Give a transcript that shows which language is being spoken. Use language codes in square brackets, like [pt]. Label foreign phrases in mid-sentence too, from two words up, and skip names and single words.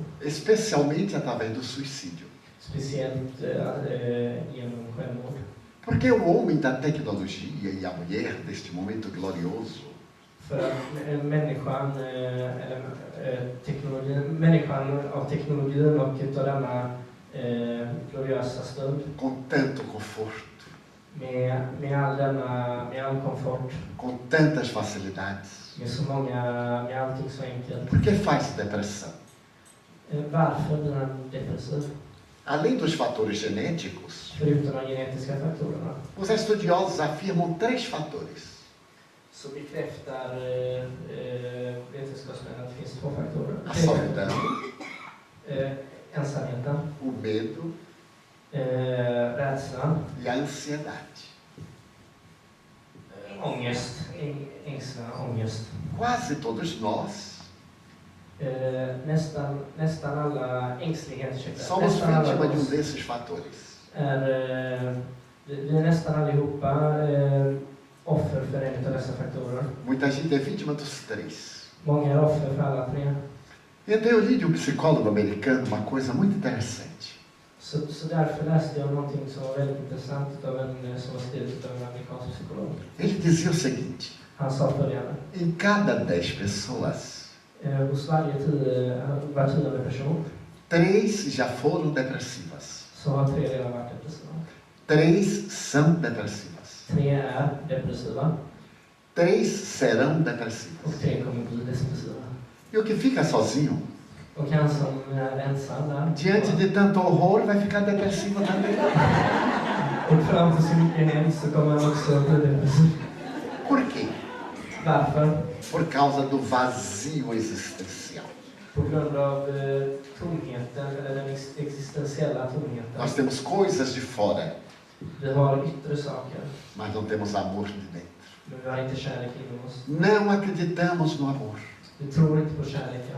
[pt] Especialmente através do suicídio. [sv] Speciellt genom självmord. [pt] Porque o homem da tecnologia e a mulher deste momento glorioso [sv] För att människan av teknologin och utav denna gloriösa stund [pt] com tanto conforto, [sv] med all komfort, [pt] com tantas facilidades, [sv] med allting så enkelt. [pt] por que faz depressão? [sv] Varför blir han depressiv? [pt] Além dos fatores genéticos, [sv] förutom de genetiska faktorerna, [pt] os estudiosos afirmam 3 fatores. [sv] så bekräftar vetenskapsmän att det finns 2 faktorer. [pt] A solidão, [sv] Ensamheten, [pt] o medo [sv] rädslan, [pt] e a ansiedade. [sv] Ångest, ängslan, ångest. [pt] Quase todos nós [sv] Nästan alla ängsligheter, [pt] somos [sv] nästan alla [pt] vítima de [sv] oss [pt] desses fatores. [sv] vi är nästan allihopa offer för en av dessa faktorer. [pt] Muita gente é vítima dos 3. [sv] Många är offer för alla 3. [pt] Então eu li de um psicólogo americano uma coisa muito interessante. [sv] Så därför läste jag någonting som var väldigt intressant som var skrivet av en amerikansk psykolog. [pt] Ele dizia o seguinte: [sv] Han sa följande. [pt] em cada 10 pessoas, [sv] Hos var 10:e person [pt] 3 já foram depressivas. [sv] så har 3 redan varit depressiva. [pt] 3 são depressivas. [sv] 3 är depressiva [pt] 3 serão [sv] och [pt] depressivas. [sv] 3 kommer bli depressiva. [pt] E o que fica sozinho, [sv] Och han som är ensam där. [pt] diante de tanto horror, vai ficar depressivo também. [sv] Och fram till så mycket hemskt så kommer han också bli depressiv. [pt] Por quê? [sv] Varför? [pt] Por causa do vazio existencial. [sv] På grund av tomheten, eller den existentiella tomheten. [pt] Nós temos coisas de fora, [sv] Vi har yttre saker, [pt] mas não temos amor de dentro. [sv] men vi har inte kärlek inom oss. [pt] Não acreditamos no amor. [sv] Vi tror inte på kärleken.